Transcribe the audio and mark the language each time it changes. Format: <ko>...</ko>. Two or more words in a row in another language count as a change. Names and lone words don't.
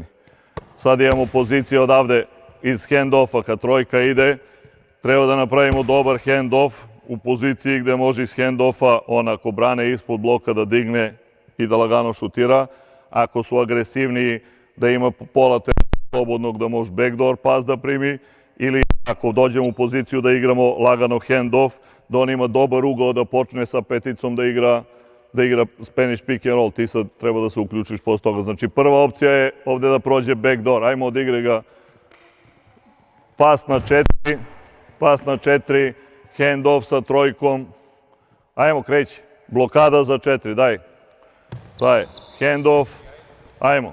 <sr>Sad imamo pozicije odavde iz</sr> <en>hand offa,</en> <sr>kad trojka ide, treba da napravimo dobar</sr> <en>hand off</en> <sr>u poziciji gde može iz</sr> <en>hand offa,</en> <sr>on ako brane ispod bloka da digne i da lagano šutira. Ako su agresivniji, da ima pola slobodnog da može backdoor pas da primi, ili ako dođemo u poziciju da igramo lagano</sr> <en>hand off,</en> <sr>da on ima dobar ugao da počne sa peticom da igra</sr> <en>Spanish pick and roll.</en> <sr>Ti sad treba da se uključiš posle toga. Znači prva opcija je ovde da prođe backdoor. Ajmo odigre ga pas na 4,</sr> <en>hand off</en> <sr>sa trojkom. Ajmo, kreći. Blokada za 4, daj.</sr> <en>Hand off.</en> <sr>Ajmo.</sr>